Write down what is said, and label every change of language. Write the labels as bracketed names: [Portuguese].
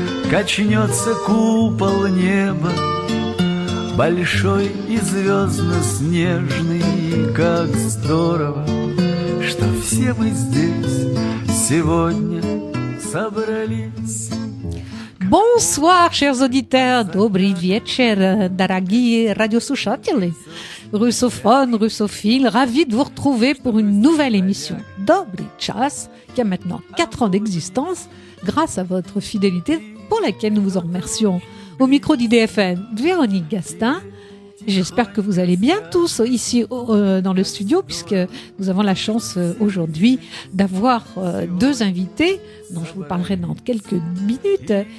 [Russian] Качнется купол неба, большой и звездно-снежный. Как здорово, что все мы здесь сегодня собрались. [French] Bonsoir, chers auditeurs. [Russian] Добрый вечер, дорогие радиослушатели. [French] Russophones, russophiles, ravis de vous retrouver pour une nouvelle émission Dobry Czas, qui a maintenant 4 ans d'existence, grâce à votre fidélité, pour laquelle nous vous en remercions. Au micro d'IDFM, Véronique Gastin. J'espère que vous allez bien tous ici dans le studio, puisque nous avons la chance aujourd'hui d'avoir deux invités, dont je vous parlerai dans quelques minutes.